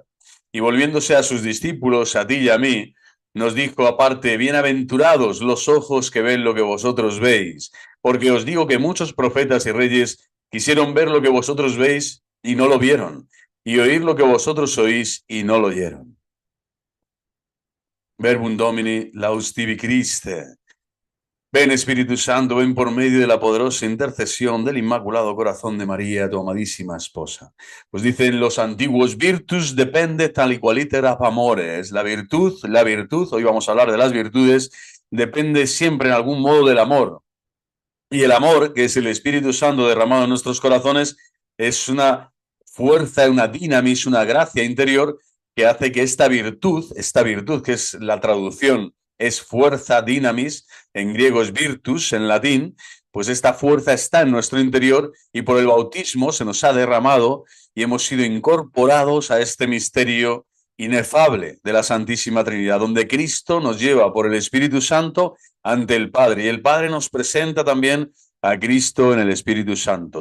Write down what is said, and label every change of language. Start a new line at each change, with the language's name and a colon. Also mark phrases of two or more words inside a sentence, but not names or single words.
Spanish: Y volviéndose a sus discípulos, a ti y a mí, nos dijo aparte: bienaventurados los ojos que ven lo que vosotros veis, porque os digo que muchos profetas y reyes quisieron ver lo que vosotros veis y no lo vieron, y oír lo que vosotros oís y no lo oyeron.
Latin: Verbum Domini, laus tibi Christe.
Spanish: Ven Espíritu Santo, ven por medio de la poderosa intercesión del Inmaculado Corazón de María, tu amadísima esposa. Pues dicen los antiguos: virtus depende tal y cual iter ab amores. La virtud, hoy vamos a hablar de las virtudes, depende siempre en algún modo del amor. Y el amor, que es el Espíritu Santo derramado en nuestros corazones, es una fuerza, una dinamis, una gracia interior que hace que esta virtud que es la traducción, es fuerza, dinamis, en griego es virtus, en latín, pues esta fuerza está en nuestro interior y por el bautismo se nos ha derramado y hemos sido incorporados a este misterio inefable de la Santísima Trinidad, donde Cristo nos lleva por el Espíritu Santo ante el Padre, y el Padre nos presenta también a Cristo en el Espíritu Santo.